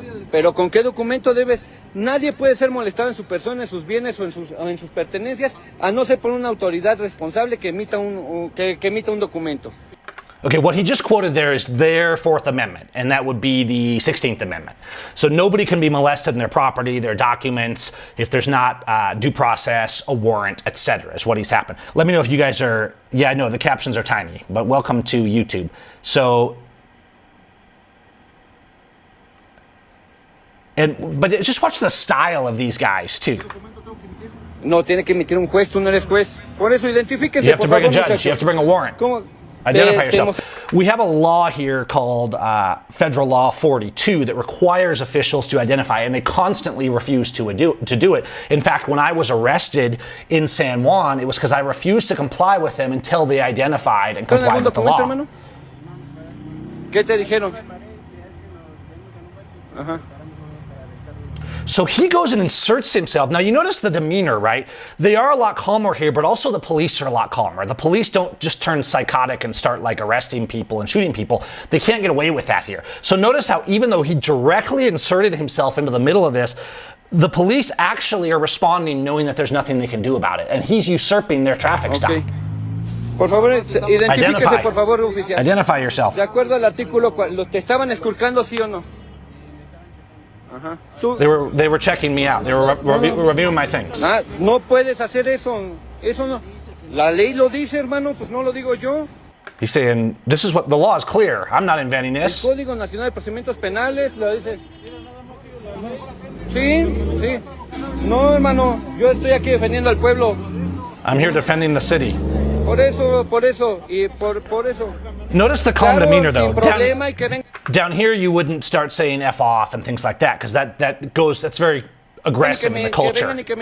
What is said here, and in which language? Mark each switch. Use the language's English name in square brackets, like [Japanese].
[Spanish] Pero ¿con qué documento debes? Nadie puede ser molestado en su persona, en sus bienes o en sus pertenencias, a no ser por una autoridad responsable que emita un documento. [English] Okay, what he just quoted there is their Fourth Amendment, and that would be the 16th Amendment. So nobody can be molested in their property, their documents, if there's not due process, a warrant, etc. is what he's happened. Let me know if you guys are, yeah, I know the captions are tiny, but welcome to YouTube. So, but just watch the style of these guys, too. [Spanish] No, tiene que emitir un juez, tú no eres juez. Por eso identifíquese. [English] You have to bring a judge, you have to bring a warrant. [Spanish] ¿Cómo? [English] Identify yourself. We have a law here called Federal Law 42 that requires officials to identify, and they constantly refuse to do it. In fact, when I was arrested in San Juan, it was because I refused to comply with them until they identified and complied with the law. [Spanish] Hermano? ¿Qué te dijeron? Ajá. [English] So he goes and inserts himself. Now, you notice the demeanor, right? They are a lot calmer here, but also the police are a lot calmer. The police don't just turn psychotic and start like arresting people and shooting people. They can't get away with that here. So notice how even though he directly inserted himself into the middle of this, the police actually are responding knowing that there's nothing they can do about it. And he's usurping their traffic stop. [Spanish] Por favor, identifíquese, por favor, oficial. [English] Identify yourself. [Spanish] De acuerdo al artículo, ¿te estaban esculcando, sí o no? [English] They were checking me out. They were reviewing my things. [Spanish] No puedes hacer eso. Eso no. La ley lo dice, hermano, pues no lo digo yo. [English] He's saying, this is what the law is clear. I'm not inventing this. [Spanish] El Código Nacional de Procedimientos Penales lo dice. Sí. No, hermano, yo estoy aquí defendiendo al pueblo. [English] I'm here defending the city. [Spanish] Por eso, y por eso. [English] Notice the calm demeanor, though. Down here, you wouldn't start saying F off and things like that, because that's very aggressive in the culture.